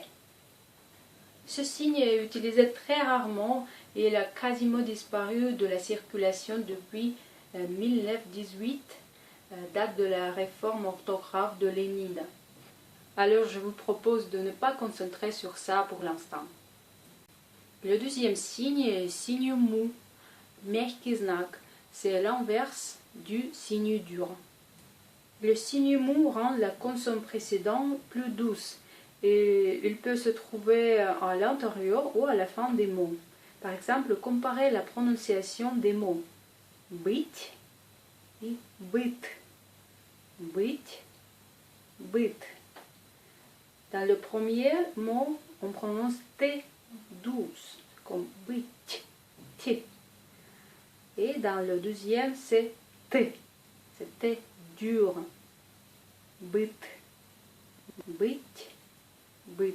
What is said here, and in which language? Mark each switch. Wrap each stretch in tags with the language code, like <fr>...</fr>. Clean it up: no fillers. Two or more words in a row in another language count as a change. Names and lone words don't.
<fr>Ce signe est utilisé très rarement et il a quasiment disparu de la circulation depuis 1918, date de la réforme orthographe de Lénine. Alors je vous propose de ne pas concentrer sur ça pour l'instant. Le deuxième signe est signe mou,</fr> <ru>мягкий знак.</ru> <fr>C'est l'inverse du signe dur. Le signe mou rend la consonne précédente plus douce et il peut se trouver à l'intérieur ou à la fin des mots. Par exemple, comparez la prononciation des mots быть et быт.</fr> <ru>Быть, быт.</ru> <fr>Dans le premier mot, on prononce T douce, comme быть, T. Et dans le deuxième, c'est T. C'est T dur.</fr> <ru>Быть, быть, быть.</ru>